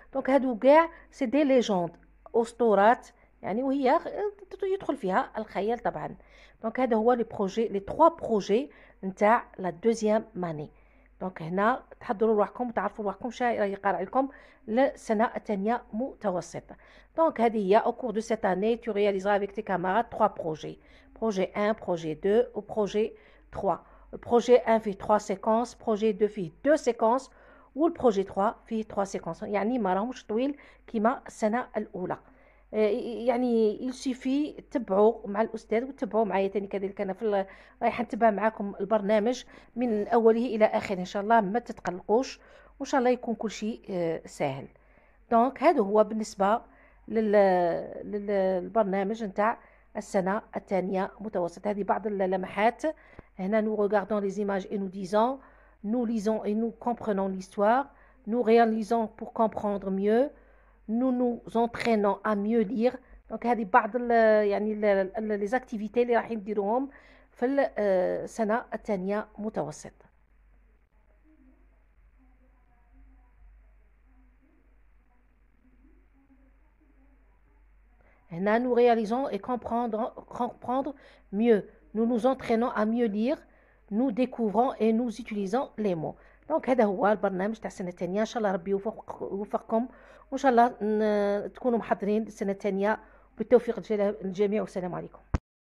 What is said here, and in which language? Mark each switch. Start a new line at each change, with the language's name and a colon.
Arabic: دونك هادو كاع سي دي ليجوند، اسطورات، يعني وهي يدخل فيها الخيال طبعا. دونك هذا هو لي بروجي، لي 3 بروجي نتاع لا دوزيام ماني. دونك هنا تحضروا روحكم وتعرفوا روحكم شا يقرا لكم للسنه الثانيه متوسطه. دونك هذه هي
French: au cours de cette année tu réaliseras avec tes camarades 3 projets. projet 1, projet 2 ou projet 3.
Arabic: البروجي 1 فيه 3 سيكونس، بروجي 2 فيه 2 سيكونس، والبروجي 3 فيه 3 سيكونس، يعني ما راهمش طويل كيما السنه الاولى. يعني يلسيفي تبعوا مع الاستاذ وتبعوا معايا ثاني كذلك. انا رايحه نتبع معاكم البرنامج من اوله الى اخره ان شاء الله، ما تتقلقوش. وان شاء الله يكون كل شيء سهل. دونك هذا هو بالنسبه للبرنامج نتاع السنه الثانيه متوسط. هذه بعض اللمحات. هنا
French: nous regardons les images et nous disons, nous lisons et nous comprenons l'histoire, nous réalisons pour comprendre mieux, nous nous entraînons à mieux lire.
Arabic: دونك هذه بعض يعني لي زاكتيفيتي اللي راح نديروهم في السنه الثانيه متوسط. هنا
French: nous réalisons et comprendre mieux, nous nous entraînons à mieux lire, nous découvrons et nous utilisons les mots.
Arabic: دونك هذا هو البرنامج تاع السنه الثانيه. ان شاء الله ربي يوفقكم وان شاء الله تكونوا محضرين السنه الثانيه بالتوفيق للجميع والسلام عليكم.